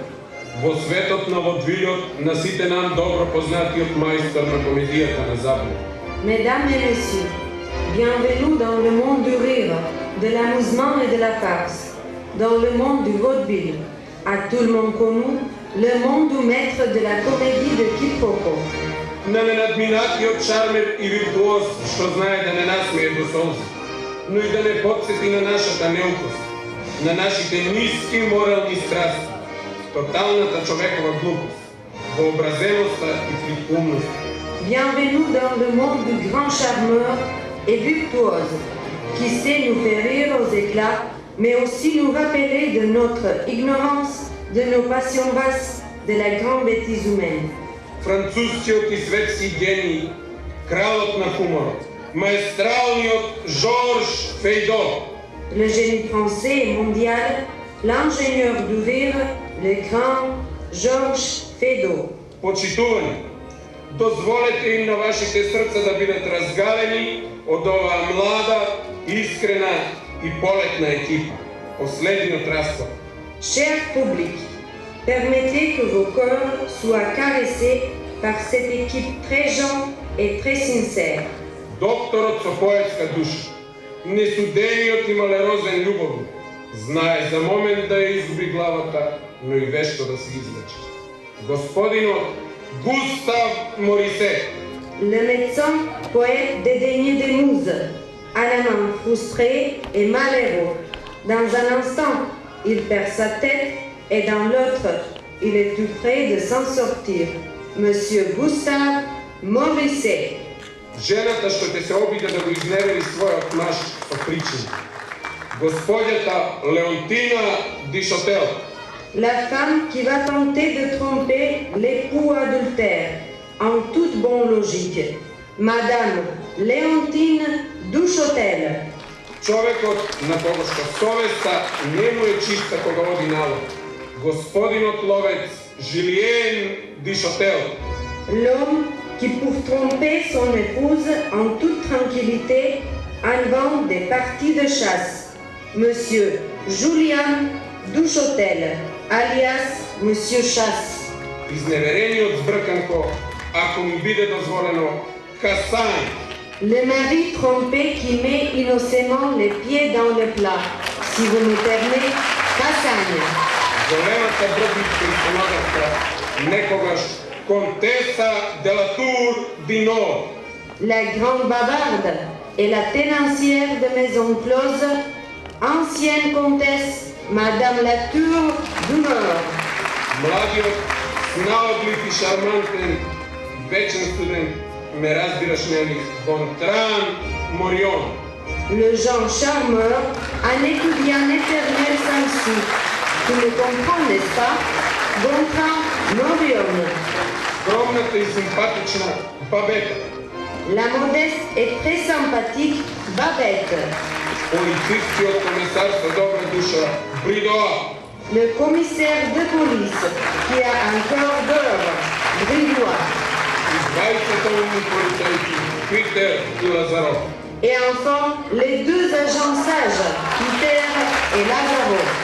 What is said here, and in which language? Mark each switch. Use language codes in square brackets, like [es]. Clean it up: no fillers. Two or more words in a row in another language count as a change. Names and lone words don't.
[mk] Во светот на водвилјот на сите нам добро познатиот мајстор на комедијата на Запад. [fr] Mesdames et messieurs, bienvenue dans le monde du rire, de l'amusement et de la farce, dans le monde du vaudeville, à tout le monde connu, le monde du maître de la comédie de quiproquo. [mk] На ненадминатиот шармер и виртуоз што знае да не насмее до солзи, но и да не подсети на нашата неукост, на нашите ниски морални страсти, тоталната човекова глупост, вообразеноста и фликумност. [fr] Bienvenue dans le monde du grand charmeur et virtuose, qui sait nous faire rire aux éclats, mais aussi nous rappeler de notre ignorance, de nos passions basses, de la grande bêtise humaine. [mk] Францускиот и светски гений, кралот на хуморот, маестралниот Жорж Фейдо. [fr] Le génie français et mondial, l'ingénieur du rire, le grand Georges Feydeau. [mk] Почитувани, дозволете им на вашите срца да бидат разгалени од оваа млада, искрена и полетна екипа. Последниот разклад. [fr] Cher public, permettez que vos cœurs soient caressés par cette équipe très jeune et très sincère. [mk] Докторот со поетска душа, несудениот и малерозен љубовник, знае за момент да ја изгуби главата, но и вешто да се извлече. Господинот Густав Морисе. [fr] Le médecin, poète dédaigné des muses, à la main frustré et malheureux. Dans un instant, il perd sa tête et dans l'autre, il est tout près de s'en sortir. Monsieur Gustave Morisset. [mk] Жената што ќе се обиде да го изневери својот маж со причина. Господјата Леонтина Дишотел. [fr] La femme qui va tenter de tromper l'époux adultère, en toute bonne logique. Madame Léontine Duchotel. [mk] Човекот на кого што совеста не му е чиста кога оди налог. Господинот ловец Жилиен Дишотел. [fr] L'homme qui, pour tromper son épouse en toute tranquillité, invente des parties de chasse. Monsieur Julien Duchotel, alias Monsieur Chasse. [mk] Изневерениот збрканко, ако ми биде дозволено, Хасан. [fr] Le mari trompé qui met innocemment les pieds dans le plat. Si vous me permettez, Hassan. [mk] Големата бродничка и стенографка, некогаш Comtessa de la Tour du Nord. [fr] La grande bavarde et la tenancière de Maison Close, ancienne comtesse Madame la Tour du Nord. [mk] Младиот, снаодлив и шармантен, вечен студент, ме разбираш нели, Бонтран Морион. [fr] Le Jean Charmeur, un étudiant éternel sans sou. Tu me comprends, n'est-ce pas? Gontran Morion. [mk] Скромната и симпатична Бабета. [fr] La modeste et très sympathique Babette. [mk] Полицискиот комисар со добра душа Бридоа. [fr] Le commissaire de police qui a un cœur d'or, Bridois. [mk] И двајцата умни полицајци Питер и Лазаров. [fr] Et enfin, les deux agents sages, Peter et Lazaro.